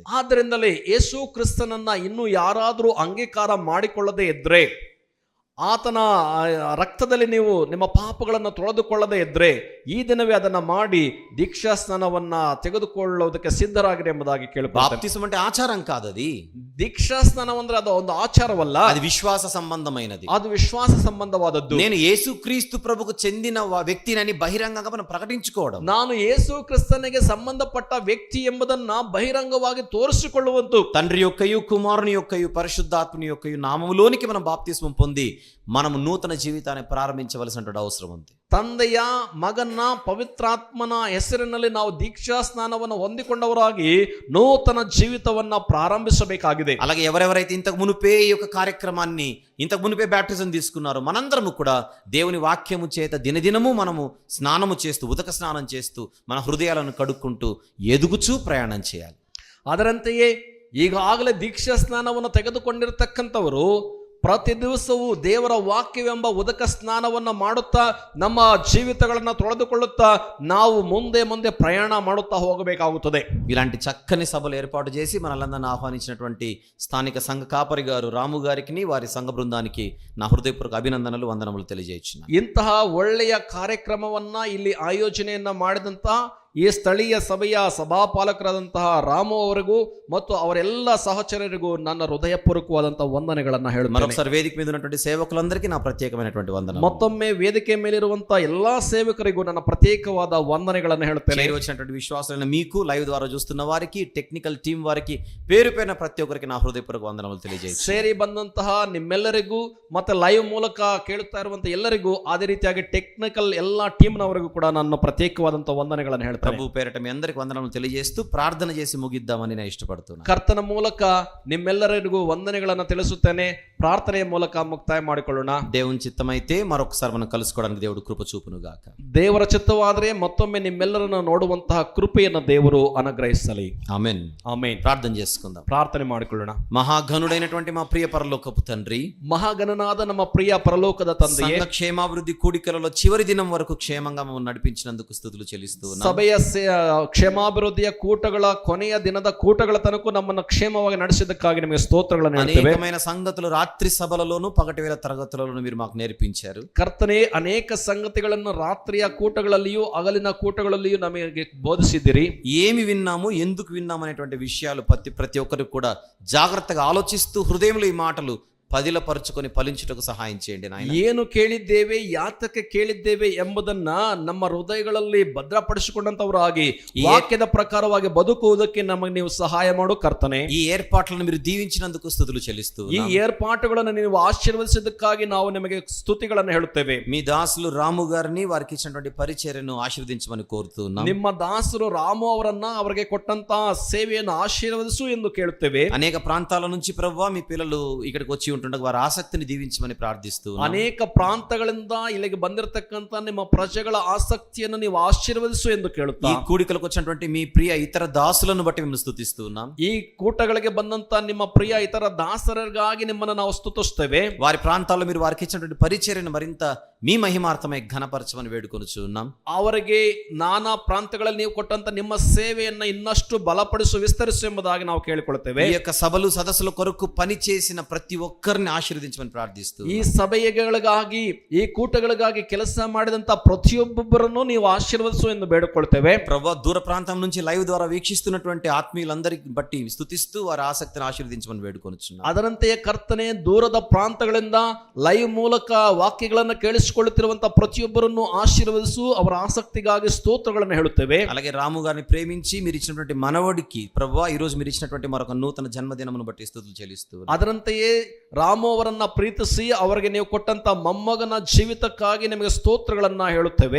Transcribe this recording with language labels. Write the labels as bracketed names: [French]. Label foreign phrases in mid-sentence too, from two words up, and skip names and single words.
[Kannada] ಆದ್ದರಿಂದಲೇ ಯೇಸು ಕ್ರಿಸ್ತನನ್ನ ಇನ್ನೂ ಯಾರಾದರೂ ಅಂಗೀಕಾರ ಮಾಡಿಕೊಳ್ಳದೆ ಇದ್ರೆ, ಆತನ ರಕ್ತದಲ್ಲಿ ನೀವು ನಿಮ್ಮ ಪಾಪಗಳನ್ನು ತೊಳೆದುಕೊಳ್ಳದೆ ಇದ್ರೆ, ಈ ದಿನವೇ ಅದನ್ನ ಮಾಡಿ ದೀಕ್ಷಾ ಸ್ನಾನವನ್ನ ತೆಗೆದುಕೊಳ್ಳುವುದಕ್ಕೆ ಸಿದ್ಧರಾಗಿರಿ ಎಂಬುದಾಗಿ ಕೇಳಿಕೊಳ್ಳುತ್ತೇನೆ. [Telugu] బాప్తిసం అంటే ఆచారం కాదు, అది [Kannada] ದೀಕ್ಷಾ ಸ್ನಾನವಂದ್ರೆ ಅದು ಒಂದು ಆಚಾರವಲ್ಲ, [Telugu] అది విశ్వాస సంబంధమైనది. [Kannada] ಅದು ವಿಶ್ವಾಸ ಸಂಬಂಧವಾದದ್ದು. [Telugu] నేను యేసుక్రీస్తు ప్రభుకు చెందిన వ్యక్తినని బహిరంగంగా మనం ప్రకటించుకోవడం, [Kannada] ನಾನು ಯೇಸು ಕ್ರಿಸ್ತನಿಗೆ ಸಂಬಂಧಪಟ್ಟ ವ್ಯಕ್ತಿ ಎಂಬುದನ್ನ ಬಹಿರಂಗವಾಗಿ ತೋರಿಸಿಕೊಳ್ಳುವಂತು. [Telugu] తండ్రి యొక్కయు కుమారుని యొక్కయు పరిశుద్ధాత్మని యొక్కయు నామములోనికి మనం బాప్తిస్మం పొంది మనం నూతన జీవితాన్ని ప్రారంభించవలసినటువంటి అవసరం ఉంది. [Kannada] ತಂದೆಯ ಮಗನ ಪವಿತ್ರಾತ್ಮನ ಹೆಸರಿನಲ್ಲಿ ನಾವು ದೀಕ್ಷಾ ಸ್ನಾನವನ್ನು ಹೊಂದಿಕೊಂಡವರಾಗಿ ನೂತನ ಜೀವಿತವನ್ನ ಪ್ರಾರಂಭಿಸಬೇಕಾಗಿದೆ. [Telugu] అలాగే ఎవరెవరైతే ఇంతకు మునుపే ఈ యొక్క కార్యక్రమాన్ని, ఇంతకు మునుపే బ్యాప్టిజం తీసుకున్నారో మనందరము కూడా దేవుని వాక్యము చేత దినదినము మనము స్నానము చేస్తూ, ఉదక స్నానం చేస్తూ మన హృదయాలను కడుక్కుంటూ ఎదుగుచూ ప్రయాణం చేయాలి. [Kannada] ಅದರಂತೆಯೇ ಈಗಾಗಲೇ ದೀಕ್ಷಾ ಸ್ನಾನವನ್ನು ತೆಗೆದುಕೊಂಡಿರತಕ್ಕಂಥವರು ಪ್ರತಿ ದಿವಸವೂ ದೇವರ ವಾಕ್ಯವೆಂಬ ಉದಕ ಸ್ನಾನವನ್ನು ಮಾಡುತ್ತಾ ನಮ್ಮ ಜೀವಿತಗಳನ್ನು ತೊಳೆದುಕೊಳ್ಳುತ್ತಾ ನಾವು ಮುಂದೆ ಮುಂದೆ ಪ್ರಯಾಣ ಮಾಡುತ್ತಾ ಹೋಗಬೇಕಾಗುತ್ತದೆ. [Telugu] ఇలాంటి చక్కని సభలు ఏర్పాటు చేసి మనలందరిని ఆహ్వానించినటువంటి స్థానిక సంఘ కాపరి గారు రాము గారికి, వారి సంఘ బృందానికి నా హృదయపూర్వక అభినందనలు, వందనములు తెలియజేస్తున్నాను. [Kannada] ಇಂತಹ ಒಳ್ಳೆಯ ಕಾರ್ಯಕ್ರಮವನ್ನ ಇಲ್ಲಿ ಆಯೋಜನೆಯನ್ನ ಮಾಡಿದಂತಹ ಈ ಸ್ಥಳೀಯ ಸಭೆಯ ಸಭಾಪಾಲಕರಾದಂತಹ ರಾಮು ಅವರಿಗೂ ಮತ್ತು ಅವರೆಲ್ಲ ಸಹಚರರಿಗೂ ನನ್ನ ಹೃದಯಪೂರ್ವಕವಾದಂತಹ ವಂದನೆಗಳನ್ನ ಹೇಳುತ್ತೇನೆ. [Telugu] మరొకసారి వేదిక మీద ఉన్నటువంటి సేవకులందరికీ నా ప్రత్యేకమైనటువంటి వందనలు. [Kannada] ಮತ್ತೊಮ್ಮೆ ವೇದಿಕೆ ಮೇಲಿರುವಂತಹ ಎಲ್ಲಾ ಸೇವಕರಿಗೂ ನನ್ನ ಪ್ರತ್ಯೇಕವಾದ ವಂದನೆಗಳನ್ನು ಹೇಳುತ್ತೇನೆ. [Telugu] వచ్చినటువంటి విశ్వాసులైన మీకు, లైవ్ ద్వారా చూస్తున్న వారికి, [English] technical team [Telugu] వారికి, పేరు పేరున ప్రతి ఒక్కరికి నా హృదయపూర్వక వందనములు తెలియజేస్తున్నాను. [Kannada] ಸೇರಿ ಬಂದಂತಹ ನಿಮ್ಮೆಲ್ಲರಿಗೂ ಮತ್ತೆ ಲೈವ್ ಮೂಲಕ ಕೇಳುತ್ತಾ ಇರುವಂತಹ ಎಲ್ಲರಿಗೂ, ಅದೇ ರೀತಿಯಾಗಿ ಟೆಕ್ನಿಕಲ್ ಎಲ್ಲಾ ಟೀಮ್ನವರಿಗೂ ಕೂಡ ನನ್ನ ಪ್ರತ್ಯೇಕವಾದಂತಹ ವಂದನೆಗಳನ್ನು ಹೇಳ್ತೇನೆ. [Telugu] ప్రభు పేరట మీ అందరికి వందనములు తెలియజేస్తూ ప్రార్థన చేసి ముగిద్దామని నేను ఇష్టపడుతున్నాను. [Kannada] ಕರ್ತನ ಮೂಲಕ ನಿಮ್ಮೆಲ್ಲರಿಗೂ ವಂದನೆಗಳನ್ನು ತಿಳಿಸುತ್ತೇನೆ. ಪ್ರಾರ್ಥನೆಯ ಮೂಲಕ ಮುಕ್ತಾಯ ಮಾಡಿಕೊಳ್ಳೋಣ. [Telugu] దేవుని చిత్తమైతే మరొకసారి మనం కలుసుకోవడానికి దేవుడు కృప చూపును గాక. [Kannada] ದೇವರ ಚಿತ್ತವಾದರೆ ಮತ್ತೊಮ್ಮೆ ನಿಮ್ಮೆಲ್ಲರನ್ನು ನೋಡುವಂತಹ ಕೃಪೆಯನ್ನು ದೇವರು ಅನುಗ್ರಹಿಸಲಿ. [Telugu] ఆమేన్. [Kannada] ಆಮೇನ್. [Telugu] ప్రార్థన చేసుకుందాం. [Kannada] ಪ್ರಾರ್ಥನೆ ಮಾಡಿಕೊಳ್ಳೋಣ. [Telugu] మహాఘనుడైనటువంటి మా ప్రియ పరలోకపు తండ్రి, [Kannada] మహాగణనాದ ನಮ್ಮ ಪ್ರಿಯ ಪರಲೋಕದ ತಂದೆಯೇ, [Telugu] సంఘ క్షేమాభివృద్ధి కూడికలలో చివరి దినం వరకు క్షేమంగా మమ్మల్ని నడిపించినందుకు స్తుతులు చెల్లిస్తున్నాను. [Kannada] ಸಭೆಯ ಕ್ಷೇಮಾಭಿವೃದ್ಧಿಯ ಕೂಟಗಳ ಕೊನೆಯ ದಿನದ ಕೂಟಗಳ ತನಕ ನಮ್ಮನ್ನು ಕ್ಷೇಮವಾಗಿ ನಡೆಸಿದ್ದಕ್ಕಾಗಿ ನಿಮಗೆ ಸ್ತೋತ್ರಗಳನ್ನು ಹೇಳ್ತೇವೆ. [Telugu] అనేకమైన సంగతులు రాత్రి సభలలోను పగటి వేళ తరగతులలోను మీరు మాకు నేర్పించారు. [Kannada] ಕರ್ತನೇ, ಅನೇಕ ಸಂಗತಿಗಳನ್ನು ರಾತ್ರಿಯ ಕೂಟಗಳಲ್ಲಿಯೂ ಹಗಲಿನ ಕೂಟಗಳಲ್ಲಿಯೂ ನಮಗೆ ಬೋಧಿಸಿದ್ದೀರಿ. [Telugu] ఏమి విన్నాము, ఎందుకు విన్నాము అనేటువంటి విషయాలు ప్రతి ఒక్కరికి కూడా జాగ్రత్తగా ఆలోచిస్తూ హృదయంలో ఈ మాటలు పదిలపరుచుకొని ఫలించుటకు సహాయం చేయండి నాయన. [Kannada] ಏನು ಕೇಳಿದ್ದೇವೆ, ಯಾತಕ್ಕೆ ಕೇಳಿದ್ದೇವೆ ಎಂಬುದನ್ನ ನಮ್ಮ ಹೃದಯಗಳಲ್ಲಿ ಭದ್ರಪಡಿಸಿಕೊಂಡಂತವರಾಗಿ ವಾಕ್ಯದ ಪ್ರಕಾರವಾಗಿ ಬದುಕುವುದಕ್ಕೆ ನಮಗೆ ನೀವು ಸಹಾಯ ಮಾಡು ಕರ್ತನೆ. [Telugu] ఈ ఏర్పాట్లను మీరు దీవించినందుకు స్తుతులు చెల్లిస్తూ [Kannada] ಈ ಏರ್ಪಾಟುಗಳನ್ನು ನೀವು ಆಶೀರ್ವದಿಸಿದ್ದಕ್ಕಾಗಿ ನಾವು ನಿಮಗೆ ಸ್ತುತಿಗಳನ್ನು ಹೇಳುತ್ತೇವೆ. [Telugu] మీ దాసులు రాము గారిని వారికి ఇచ్చినటువంటి పరిచర్యను ఆశీర్వదించమని కోరుతున్నాం. [Kannada] ನಿಮ್ಮ ದಾಸರು ರಾಮು ಅವರನ್ನ ಅವರಿಗೆ ಕೊಟ್ಟಂತಹ ಸೇವೆಯನ್ನು ಆಶೀರ್ವದಿಸು ಎಂದು ಕೇಳುತ್ತೇವೆ. [Telugu] అనేక ప్రాంతాల నుంచి ప్రభువా మీ పిల్లలు ఇక్కడికి వచ్చి ఉంటుండగా వారి ఆసక్తిని దీవించమని ప్రార్థిస్తూ [Kannada] ಅನೇಕ ಪ್ರಾಂತಗಳಿಂದ ಇಲ್ಲಿಗೆ ಬಂದಿರತಕ್ಕಂತ ನಿಮ್ಮ ಪ್ರಜೆಗಳ ಆಸಕ್ತಿಯನ್ನು ನೀವು ಆಶೀರ್ವದಿಸು ಎಂದು ಕೇಳುತ್ತಾ, [Telugu] ఈ కూడికలకు వచ్చినటువంటి మీ ప్రియ ఇతర దాసులను బట్టి మేము స్తుతిస్తూ ఉన్నాం. [Kannada] ಈ ಕೂಟಗಳಿಗೆ ಬಂದಂತ ನಿಮ್ಮ ಪ್ರಿಯ ಇತರ ದಾಸರಿಗಾಗಿ ನಿಮ್ಮನ್ನು ನಾವು ಸ್ತುತಿಸುತ್ತೇವೆ. [Telugu] వారి ప్రాంతాల్లో మీరు వారికి ఇచ్చినటువంటి పరిచర్యను మరింత మీ మహిమార్థమై ఘనపరచమని వేడుకొనుచున్నాం. [Kannada] ಅವರಿಗೆ ನಾನಾ ಪ್ರಾಂತಗಳಲ್ಲಿ ನೀವು ಕೊಟ್ಟಂತ ನಿಮ್ಮ ಸೇವೆಯನ್ನ ಇನ್ನಷ್ಟು ಬಲಪಡಿಸು, ವಿಸ್ತರಿಸು ಎಂಬುದಾಗಿ ನಾವು ಕೇಳಿಕೊಳ್ಳುತ್ತೇವೆ. [Telugu] ఈ యొక్క సభలు సదస్సుల కొరకు పని చేసిన ప్రతి ఒక్కరిని ఆశీర్వదించమని ప్రార్థిస్తూ [Kannada] ಈ ಸಭೆಗಳಿಗಾಗಿ, ಈ ಕೂಟಗಳಿಗಾಗಿ ಕೆಲಸ ಮಾಡಿದಂತ ಪ್ರತಿಯೊಬ್ಬೊಬ್ಬರನ್ನು ನೀವು ಆಶೀರ್ವದಿಸು ಎಂದು ಬೇಡಿಕೊಳ್ಳುತ್ತೇವೆ. [Telugu] ప్రభువా దూర ప్రాంతం నుంచి లైవ్ ద్వారా వీక్షిస్తున్నటువంటి ఆత్మీయులందరికీ బట్టి స్తుతిస్తూ వారి ఆసక్తిని ఆశీర్వదించమని వేడుకొనుచున్నాం. [Kannada] ಅದರಂತೆಯೇ ಕರ್ತನೆ, ದೂರದ ಪ್ರಾಂತಗಳಿಂದ ಲೈವ್ ಮೂಲಕ ವಾಕ್ಯಗಳನ್ನು ಕೇಳಿಸಿಕೊಳ್ಳುತ್ತಿರುವಂತಹ ಪ್ರತಿಯೊಬ್ಬರನ್ನು ಆಶೀರ್ವದಿಸು, ಅವರ ಆಸಕ್ತಿಗಾಗಿ ಸ್ತೋತ್ರಗಳನ್ನು ಹೇಳುತ್ತೇವೆ. [Telugu] అలాగే రాము గారిని ప్రేమించి మీరు ఇచ్చినటువంటి మనవడికి ప్రభువా ఈ రోజు మీరు ఇచ్చినటువంటి మరొక నూతన జన్మదినమును బట్టి స్తుతులు చెల్లిస్తూ [Kannada] ಅದರಂತೆಯೇ ರಾಮು ಅವರನ್ನ ಪ್ರೀತಿಸಿ ಅವರಿಗೆ ನೀವು ಕೊಟ್ಟಂತ ಮೊಮ್ಮಗನ ಜೀವಿತಕ್ಕಾಗಿ ನಿಮಗೆ ಸ್ತೋತ್ರಗಳನ್ನ ಹೇಳುತ್ತೇವೆ.